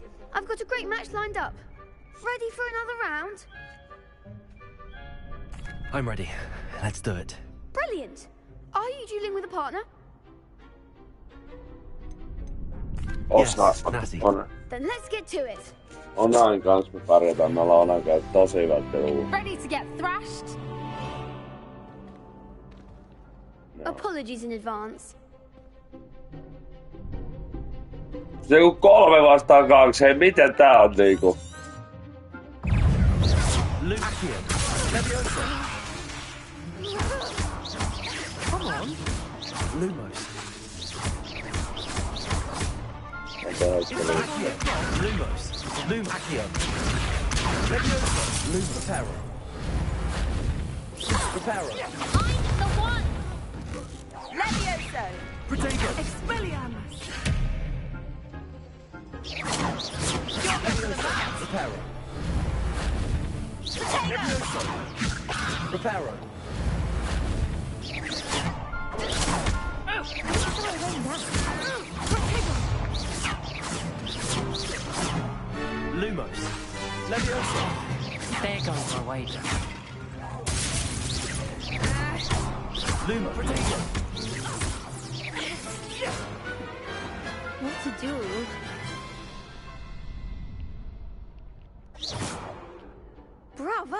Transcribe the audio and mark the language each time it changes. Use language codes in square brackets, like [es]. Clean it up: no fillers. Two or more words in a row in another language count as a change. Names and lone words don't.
[en] I've got a great match lined up. Ready for another round? I'm ready. Let's do it. Brilliant. Are you dueling with a partner? Yes, Natty. Then let's get to it. [fi] Onan kanssa me pärjätään. Me ollaan Onan kanssa tosi hyvät peluun. [en] Ready to get thrashed? No. Apologies in advance. [fi] Se kun 3 vastaan 2, hei miten tää on niinku? [en] Lucian. Leviosa. Come on. Lumos. Accio. Lumos. Accio. Leviosa. Reparo. Reparo. I'm the one! Levioso. Protego. Expelliarmus. Reparo. Levioso. Reparo. Lumos. Leviosa. There goes my wager. Lumos. Protego. What to do? Bravo!